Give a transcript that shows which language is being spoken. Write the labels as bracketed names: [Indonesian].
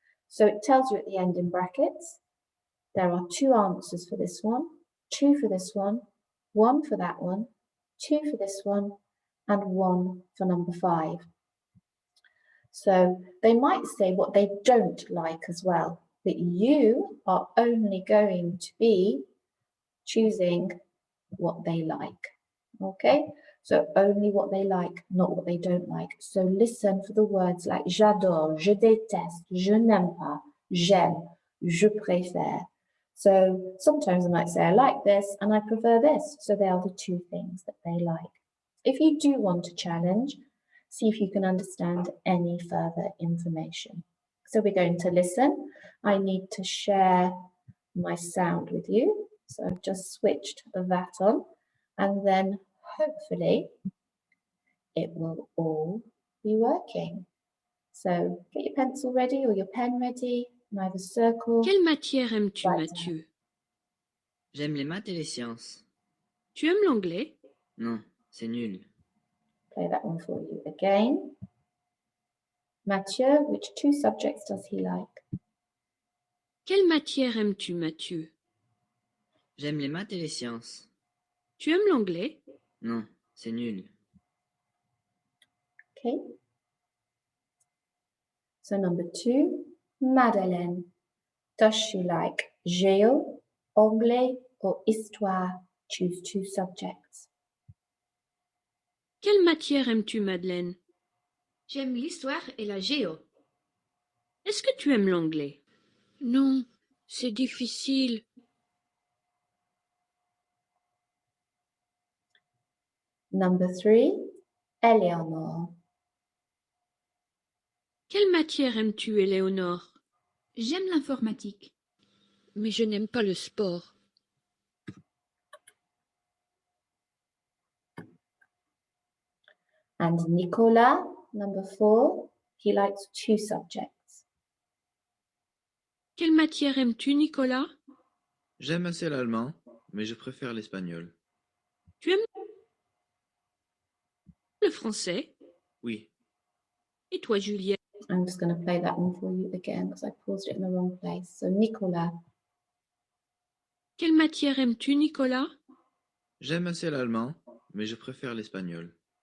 [English] So it tells you at the end in brackets, there are 2 answers for this one, 2 for this one, 1 for that one, 2 for this one, and 1 for number 5. So they might say what they don't like as well, but you are only going to be choosing what they like. Okay, so only what they like, not what they don't like. So listen for the words like [French] j'adore, je déteste, je n'aime pas, j'aime, je préfère. [English] So sometimes I might say I like this and I prefer this. So they are the 2 things that they like. If you do want a challenge, see if you can understand any further information. So we're going to listen. I need to share my sound with you. So I've just switched that on and then hopefully it will all be working. So get your pencil ready or your pen ready, and either circle. [French] Quelle matière aimes-tu, Mathieu? J'aime les maths et les sciences. Tu aimes l'anglais? Non, c'est nul. [English] Play that one for you again. Mathieu, which 2 subjects does he like? [French] Quelle matière aimes-tu, Mathieu? J'aime les maths et les sciences. Tu aimes l'anglais? Non, c'est nul. [English] Okay. So number 2, Madeleine. Does she like géo, anglais, or histoire? Choose 2 subjects. [French] Quelle matière aimes-tu, Madeleine? J'aime l'histoire et la géo. Est-ce que tu aimes l'anglais? Non, c'est difficile. [English] Number 3, Eleanor. [French] Quelle matière aimes-tu, Éléonore? J'aime l'informatique. Mais je n'aime pas le sport. [English] And Nicolas, number 4, he likes 2 subjects. [French] Quelle matière aimes-tu, Nicolas? J'aime assez l'allemand, mais je préfère l'espagnol. Tu aimes le français? Oui. Et toi, Juliette? [English] I'm just going to play that one for you again because I paused it in the wrong place. So Nicolas. [French] Quelle matière aimes-tu, Nicolas? J'aime assez l'allemand, mais je préfère l'espagnol.